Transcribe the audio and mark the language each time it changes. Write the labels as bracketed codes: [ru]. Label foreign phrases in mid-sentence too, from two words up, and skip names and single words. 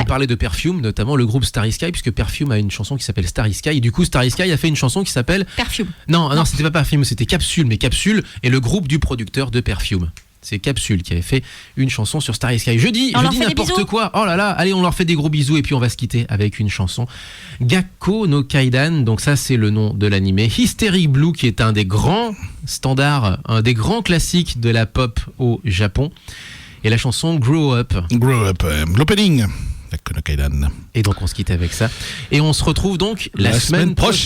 [fr] parlait de Perfume, notamment le groupe Starry Sky, puisque Perfume a une chanson qui s'appelle Starry Sky. Et du coup, Starry Sky a fait une chanson qui s'appelle... Perfume. Non, c'était pas Perfume, c'était Capsule. Mais Capsule est le groupe du producteur de Perfume. C'est Capsule qui avait fait une chanson sur Starry Sky. Je dis On leur fait des n'importe bisous. quoi. Oh là là, allez, on leur fait des gros bisous et puis on va se quitter avec une chanson. Gakko no Kaidan, donc ça c'est le nom de l'animé. Hysteric Blue qui est un des grands standards, un des grands classiques de la pop au Japon. Et la chanson Grow Up. Grow Up, l'opening. La Konokaidan. Et donc on se quitte avec ça. Et on se retrouve donc la semaine prochaine.